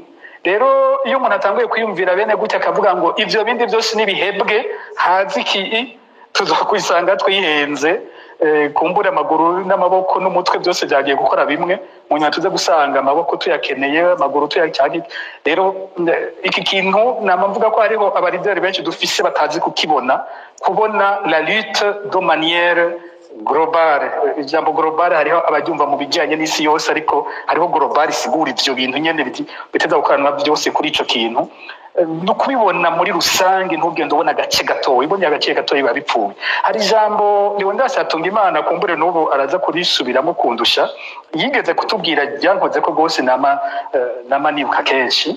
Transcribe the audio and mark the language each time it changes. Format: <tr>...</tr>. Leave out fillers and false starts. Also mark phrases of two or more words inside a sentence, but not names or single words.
<rn>Rero iyo umuntu atanguye kwiyumvira bene gutya akavuga ngo ivyo bindi byose nibihebwe hazi iki, tuzokwisanga twihenze, kumbura amaguru n'amaboko n'umutwe byose byagiye gukora bimwe, munyuma tuze gusanga amaboko tuyakeneye, amaguru tuyacyagi. Rero iki kintu namvuga ko hariho abarideri benshi dufise batazi kubona</rn> <fr>la lutte de manière globale.</fr> <rn>Ijambo globale hariho abaryumva mu bijyanye n'isi yose, ariko hariho globale isigura ivyo bintu nyene biteza gukoranwa byose kuri ico kintu. No kubibona muri rusange ntugende ubona agace gato, ibonye agace gato biba bipfuye. Hari ijambo Leonidas Hatungimana kumbure n'ubu araza kurisubiramo kundusha, yigeze kutubwira ryankoze ko gose nama nibuka kenshi.</rn>